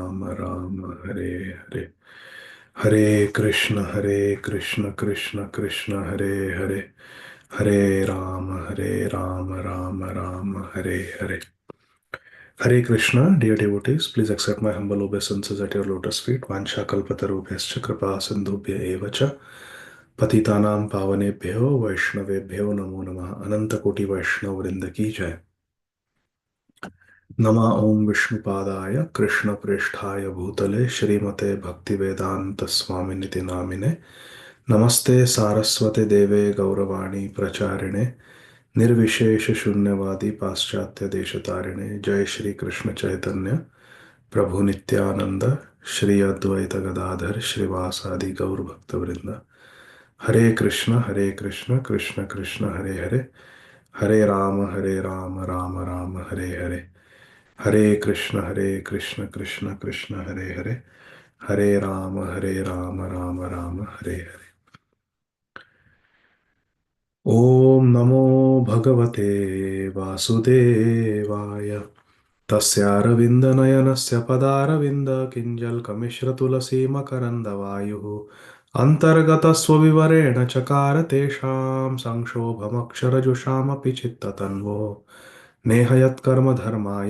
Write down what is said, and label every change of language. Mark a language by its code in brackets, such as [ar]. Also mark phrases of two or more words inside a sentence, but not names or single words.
[sa] राम हरे हरे. हरे कृष्ण कृष्ण कृष्ण हरे हरे. हरे राम राम राम हरे हरे. हरे कृष्ण, [en] dear devotees, please accept my humble obeisances at your lotus feet. [sa] वांछा कल्पतरुभ्यश्च कृपा सिन्धुभ्य एव च पतितानां पावनेभ्यो वैष्णवेभ्यो नमो नमः. [hi] अनन्त कोटि वैष्णव वृंद की जय. [sa] नमा ओम विष्णुपादाय कृष्ण प्रेष्ठाय भूतले श्रीमते भक्ति वेदांत स्वामी निति नामिने नमस्ते सारस्वते देवे गौरवाणी प्रचारिणे निर्विशेष शून्यवादी पाश्चात्य देशतारिणे जय श्री कृष्ण चैतन्य प्रभु नित्यानंद श्री अद्वैत गदाधर श्रीवासादि गौर भक्तवृंद हरे कृष्ण कृष्ण कृष्ण हरे हरे हरे राम राम राम हरे हरे हरे कृष्ण कृष्ण कृष्ण हरे हरे हरे राम राम हरे हरे ओम नमो भगवते वासुदेवाय तस्यारविन्दनयनस्य पदारविन्दकिञ्जल्कमिश्रतुलसी मकरन्दवायुः अन्तर्गतस्वविवरेण चकार तेषां संक्षोभमक्षरजुषामपि चित्ततन्वो नेहयत्कर्मधर्माय